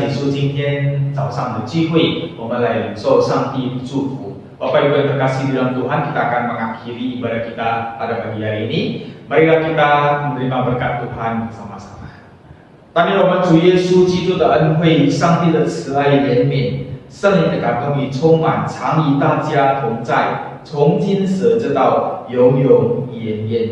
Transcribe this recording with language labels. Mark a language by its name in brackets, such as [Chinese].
[Chinese] 聚会, 我们来领受上帝祝福. [Indonesian] Bapak Ibu yang terkasih di dalam Tuhan, kita akan mengakhiri ibadah kita pada pagi hari ini. Marilah kita menerima berkat Tuhan bersama-sama. [Chinese] 但愿我们主耶稣基督的恩惠、上帝的慈爱怜悯、圣灵的感动与充满，常与大家同在，从今时直到永永远远.